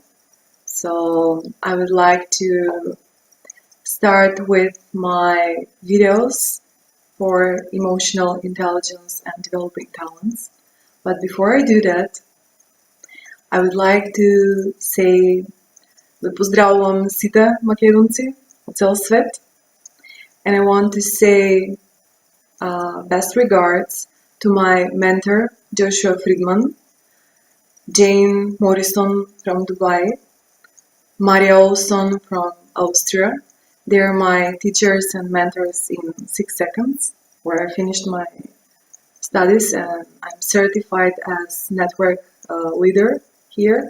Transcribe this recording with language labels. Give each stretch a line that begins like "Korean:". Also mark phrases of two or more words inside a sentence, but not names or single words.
English: So I would like to start with my videos for emotional intelligence and developing talents. But before I do that, I would like to say
Macedonian: да поздравувам сите македонци од цел свет,
English: and I want to say best regards to my mentor Joshua Friedman, Jane Morrison from Dubai, Maria Olson from Austria. They're my teachers and mentors in 6 seconds, where I finished my studies and I'm certified as network leader here.